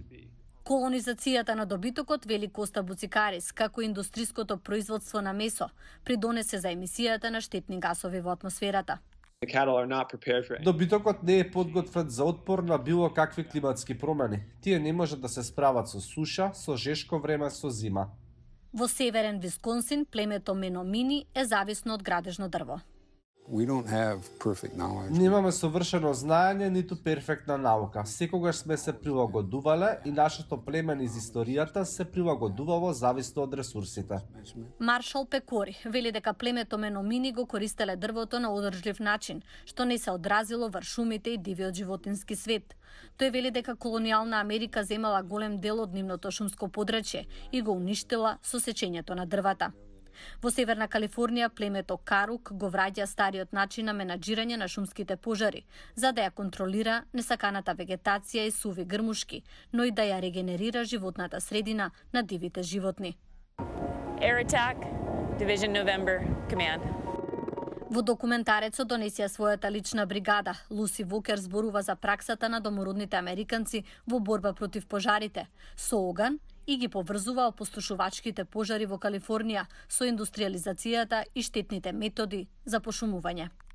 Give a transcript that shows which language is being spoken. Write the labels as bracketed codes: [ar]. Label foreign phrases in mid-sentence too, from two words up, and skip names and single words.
[mk] Колонизацијата на добитокот, вели Коста Буцикарис, како индустриското производство на месо, придонесе за емисијата на штетни гасови во атмосферата. Добитокот не е подготвен за отпор на било какви климатски промени. Тие не можат да се справат со суша, со жешко време, со зима. Во северен Висконсин, племето Меномини е зависно од градежно дрво. [en] We don't have perfect knowledge. [mk] Немаме совршено знаење, ниту перфектна наука. Секогаш сме се прилагодувале и нашето племе низ историјата се прилагодувало зависно од ресурсите. Маршал Пекори вели дека племето Меномини го користеле дрвото на одржлив начин, што не се одразило врз шумите и дивиот животински свет. Тој вели дека колонијална Америка земала голем дел од нивното шумско подрачје и го уништила со сечењето на дрвата. Во Северна Калифорнија племето Карук го враќа стариот начин на менаџирање на шумските пожари, за да ја контролира несаканата вегетација и суви грмушки, но и да ја регенерира животната средина на дивите животни. [en] Air attack, Division November, command. [mk] Во документарецот донесија својата лична бригада. Луси Вокер зборува за праксата на домородните американци во борба против пожарите со оган и ги поврзува опустошувачките пожари во Калифорнија со индустриализацијата и штетните методи за пошумување.